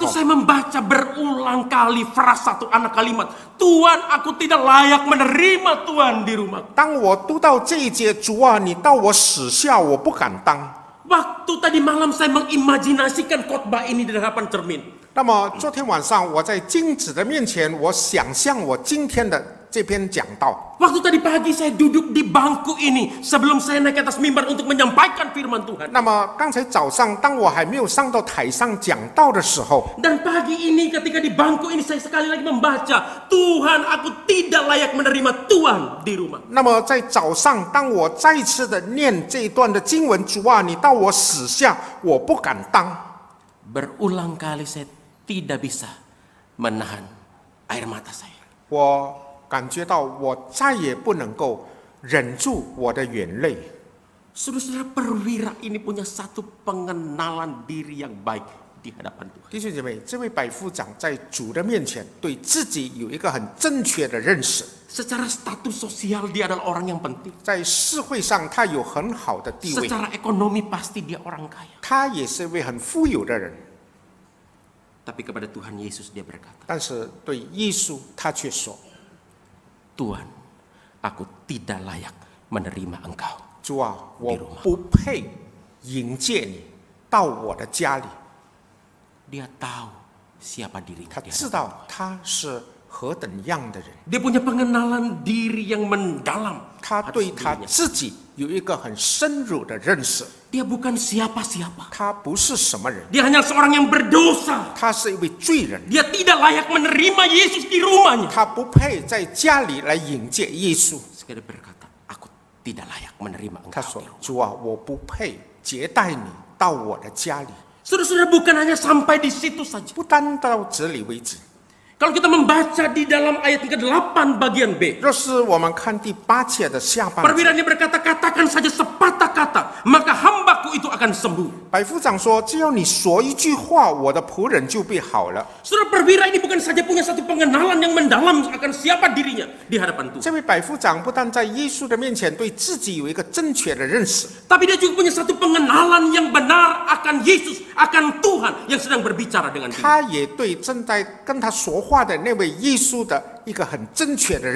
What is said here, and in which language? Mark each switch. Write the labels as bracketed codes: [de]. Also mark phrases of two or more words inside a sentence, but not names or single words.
[id] waktu， saya membaca berulang kali frasa satu anak kalimat, Tuhan, aku tidak layak menerima Tuhan di rumah. [zh] 当我读到这一节，主啊，你到我使下，我不敢当。 [id] Waktu tadi malam saya mengimajinasikan khotbah ini di hadapan cermin. [zh] 那么昨天晚上我在金子的面前，我想象我今天的这篇讲道。 [id] Waktu tadi pagi saya duduk di bangku ini sebelum saya naik ke atas mimbar untuk menyampaikan firman Tuhan. [zh] 那么刚才早上，当我还没有上到台上讲道的时候， [id] Dan pagi ini ketika di bangku ini saya sekali lagi membaca, Tuhan, aku tidak layak menerima Tuhan di rumah. [zh] 那么在早上，当我再一次的念这一段的经文，主啊，你到我使下，我不敢当。 [id] Berulang kali saya tidak bisa menahan air mata saya. [zh] 我感觉到我再也不能够忍住我的眼泪。 [id] Saudara-saudara, perwira ini punya satu pengenalan diri yang baik di hadapan Tuhan. [zh] 弟兄姐妹，这位百夫长在主的面前，对自己有一个很正确的认识。 [id] Secara status sosial dia adalah orang yang penting. [zh] 在社会上，他有很好的地位， [id] Secara ekonomi pasti dia orang kaya. [zh] 他也是一位很富有的人。 [id] Tapi kepada Tuhan Yesus dia berkata, [zh] 但是对耶稣，他却说 [id] Tuhan, aku tidak layak menerima Engkau.：“ [zh] 主啊，我不配迎接你到我的家里。” [id] Dia tahu siapa dirinya. [zh] 他知道他是何等样的人， [id] Dia punya pengenalan diri yang mendalam. [zh] 他 [id] atas [zh] 对他 [id] dirinya. [zh] 自己有一个很深入的认识。 [id] Dia bukan siapa-siapa. [zh] 他不是什么人， [id] Dia hanya seorang yang berdosa. [zh] 他是一位罪人， [id] Dia tidak layak menerima Yesus di rumahnya. [zh] 他不配在家里来迎接耶稣。 [id] Sekali berkata, aku tidak layak menerima [zh] 他 [id] Engkau [zh] 说 [id] di rumah.：“ [zh] 主啊，我不配接待你到我的家里。 [id] Saudara-saudara, bukan hanya sampai di situ saja. [zh] 不单到这里为止。 [id] Kalau kita membaca di dalam ayat yang ke-8 bagian B. [zh] 若是我们看第8节的下半节， [id] Perwira ini berkata, katakan saja sepatah kata, maka hambaku itu akan sembuh. [zh] 百夫长说：“只要你说一句话，我的仆人就必好了。 [id] Saudara, perwira ini bukan saja punya satu pengenalan yang mendalam akan siapa dirinya di hadapan ”Tuhan. [zh] 这位百夫长不但在耶稣的面前对自己有一个正确的认识， [id] Tapi dia juga punya satu pengenalan yang benar akan Yesus, akan Tuhan yang sedang berbicara dengan dia. [zh] 他也对正在跟他说话的那位耶稣的一个很正确的认